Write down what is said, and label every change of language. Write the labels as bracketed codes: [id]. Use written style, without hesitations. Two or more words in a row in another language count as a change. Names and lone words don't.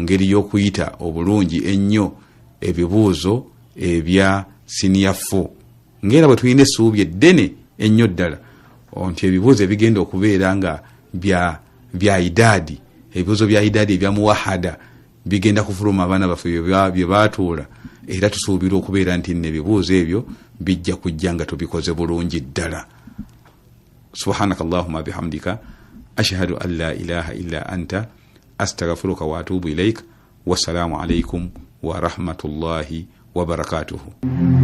[lg] ngeri y'okuyita obulungi ennyo ebibuuzo ebya senior 4 ngera bwe tulina essuubi eddene ennyo ddala nti ebibuuzo ebigenda okubeera nga bya idadi, ebibuuzo bya idadi ebya muwahada bigenda kufuluma abaana baffe bye baatuula, era tusuubira okubeera nti n'ebibuuzo ebyo bijja kujja nga tubikoze bulungi ddala. [ar] سبحانك اللهم بحمدك أشهد أن لا إله إلا أنت أستغفرك وأتوب إليك. والسلام عليكم ورحمة الله وبركاته.